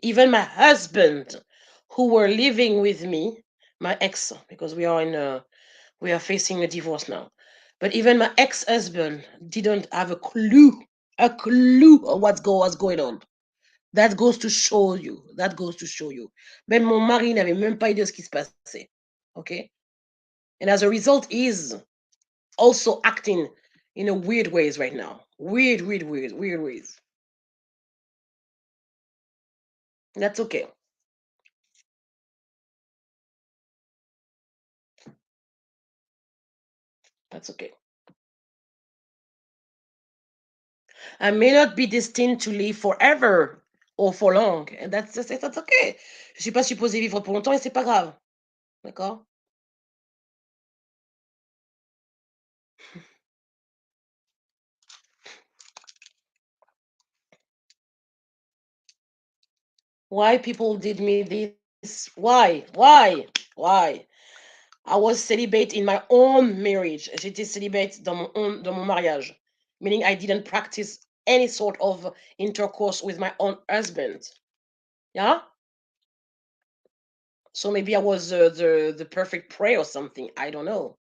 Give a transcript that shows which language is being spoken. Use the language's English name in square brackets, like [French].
[English] Even my husband, who were living with me, my ex, because we are facing a divorce now. But even my ex-husband didn't have a clue of what's going on. That goes to show you. That goes to show you. [French] Même mon mari n'avait même pas idée de ce qui se passait. [English] Okay? And as a result, he's also acting in a weird ways right now. Weird ways. That's okay. That's okay. I may not be destined to live forever or for long. And that's okay. [French] Je suis pas supposée vivre pour longtemps et c'est pas grave. D'accord? [English] Why people did me this? Why? Why? I was celibate in my own marriage. [French] J'étais célibate dans mon mariage. [English] Meaning I didn't practice any sort of intercourse with my own husband. Yeah? So maybe I was the perfect prey or something. I don't know.